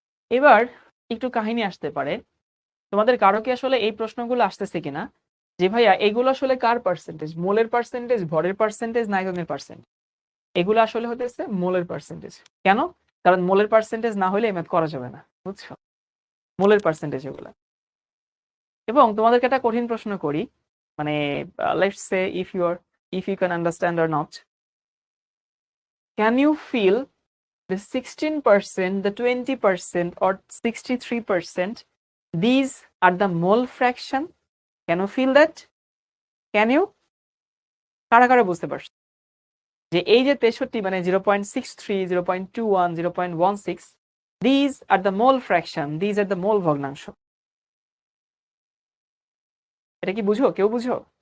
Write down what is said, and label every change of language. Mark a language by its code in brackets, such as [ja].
[bn] এবার একটু কাহিনী আসতে পারে, তোমাদের কারো কি আসলে এই প্রশ্নগুলো আসতেছে কিনা যে ভাইয়া এগুলো আসলে কার পার্সেন্টেজ, মোলের পার্সেন্টেজ, ভরের পার্সেন্টেজ, নাইট্রোজেনের পার্সেন্টেজ? এগুলো আসলে হতেছে মোলের পার্সেন্টেজ। কেন? কারণ মোলের পার্সেন্টেজ না হলে ম্যাথ করা যাবে না, বুঝছো? মোলের পার্সেন্টেজ এগুলা। এবং তোমাদেরকে একটা কঠিন প্রশ্ন করি, মানে let's say [en] if you can understand or not, can you feel the 16%, the 20%, or 63%, these are the mole fraction? Can you feel that? Can you? [bn] কারা কারা বুঝতে পারছো যে এই যে 63 মানে 0.63, 0.21, 0.16, [en] these are the mole fraction, these are the mole [bn] ভগ্নাংশ। এটা কি বুঝো? কেউ বুঝো?